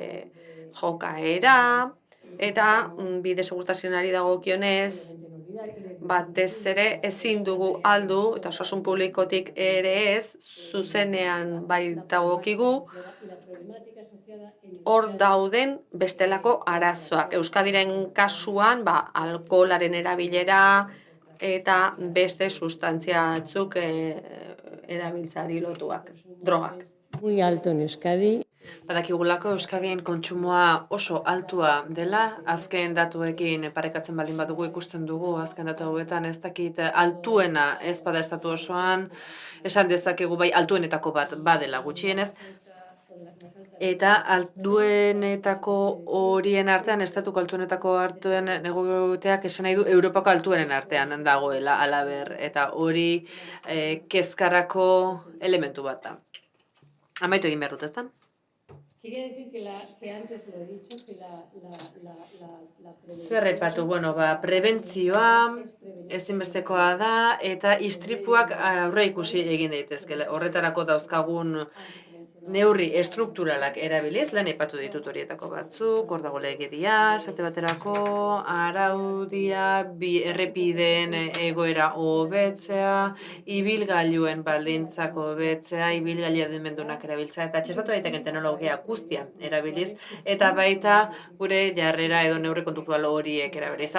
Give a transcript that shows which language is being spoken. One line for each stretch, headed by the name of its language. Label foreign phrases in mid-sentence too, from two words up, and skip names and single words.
Basque: jokaera eta bide segurtasunari dagokionez batez ere ezin dugu aldu, eta osasun publikotik ere ez, zuzenean baitagokigu, hor dauden bestelako arazoak. Euskadiren kasuan, alkoholaren erabilera eta beste sustantzia batzuk erabiltzari lotuak, drogak.
Spanish: Muy alto en Euskadi.
Basque: Badakigulako Euskadien kontsumoa oso altua dela, azken datuekin parekatzen baldin badugu ikusten dugu, azken datu hauetan ez dakit altuena ez bada estatu osoan, esan dezakegu bai altuenetako bat badela gutxienez, eta altuenetako horien artean, estatuko altuenetako artean negoteak esan nahi du Europako altuenen artean dagoela alaber, eta hori kezkarako elementu bat da. Amaitu egin behar dut, ez da?
Spanish: Quería decir que antes lo he dicho, que la
Basque: Zer aipatu, prebentzioa ezinbestekoa da eta istripuak aurre ikusi egin daitezke. Horretarako dauzkagun neurri estrukturalak erabiliz, lehen aipatu ditut horietako batzuk, hor dago legedia, esate baterako, araudia, errepideen egoera hobetzea, ibilgailuen baldintzak hobetzea, ibilgailua adimendunak erabiltzea, eta txertatu daiteken teknologia guztia erabiliz, eta baita gure jarrera edo neurri kontutual horiek erabiliz.